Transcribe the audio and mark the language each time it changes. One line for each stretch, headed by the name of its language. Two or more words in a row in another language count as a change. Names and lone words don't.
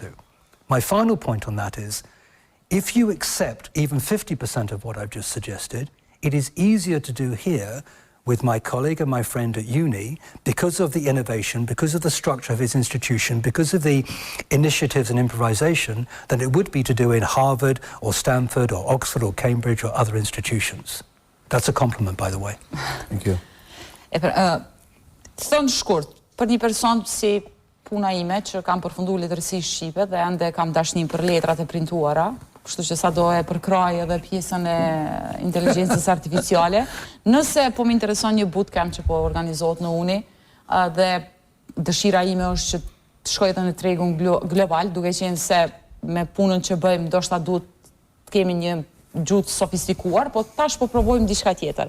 English: My final point on that is, if you accept even 50% of what I've just suggested, it is easier to do here with my colleague and my friend at uni because of the innovation, because of the structure of his institution, because of the initiatives and improvisation than it would be to do in Harvard or Stanford or Oxford or Cambridge or other institutions. That's a compliment, by the way. Thank you.
Albanian: Thënë shkurt, për një person si puna ime që kam përfunduar letërsi shqipe dhe ende kam dashnin për letrat e printuara, kështu që sa do e përkraj edhe pjesën e inteligjencës artificiale. Nëse po më intereson një bootcamp që po organizohet në Uni, dhe dëshira ime është që të shkoj edhe në tregun global, duke qenë se me punën që bëjmë ndoshta duhet të kemi një gjuhë sofistikuar, po tash po provojmë diçka tjetër.